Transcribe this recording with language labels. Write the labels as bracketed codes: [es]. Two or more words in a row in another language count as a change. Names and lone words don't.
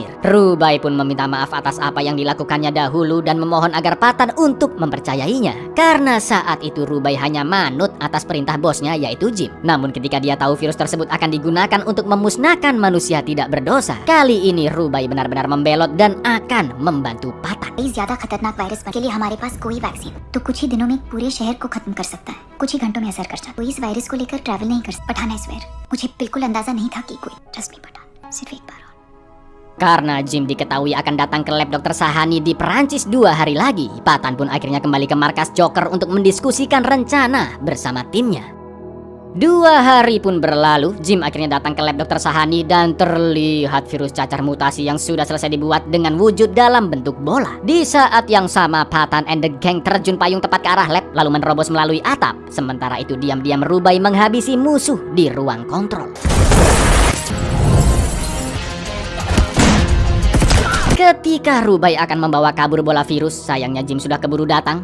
[id] Rubai pun meminta maaf atas apa yang dilakukannya dahulu dan memohon agar Patan untuk mempercayainya. Karena saat itu Rubai hanya manut atas perintah bosnya yaitu Jim. Namun ketika dia tahu virus tersebut akan digunakan untuk memusnahkan manusia tidak berdosa, kali ini Rubai benar-benar membelot dan akan membantu Patan. [hi] कई ज्यादा खतरनाक वायरस के लिए हमारे पास कोई वैक्सीन तो कुछ ही दिनों में पूरे शहर को खत्म कर सकता है, कुछ ही घंटों में असर कर सकता है. कोई इस वायरस को लेकर ट्रैवल नहीं कर सकता. पठान है स्वेर, मुझे बिल्कुल अंदाजा नहीं था कि कोई. [en] trust me [hi] पठान, सिर्फ एक बार और. [id] Karena Jim diketahui akan datang ke lab Dr. Sahani di Perancis 2 hari lagi, Patan pun akhirnya kembali ke markas Joker untuk mendiskusikan rencana bersama timnya. 2 hari pun berlalu, Jim akhirnya datang ke lab Dr. Sahani dan terlihat virus cacar mutasi yang sudah selesai dibuat dengan wujud dalam bentuk bola. Di saat yang sama, Patan [en] and the gang [id] terjun payung tepat ke arah lab lalu menerobos melalui atap. Sementara itu diam-diam Rubai menghabisi musuh di ruang kontrol. Ketika Rubai akan membawa kabur bola virus, sayangnya Jim sudah keburu datang.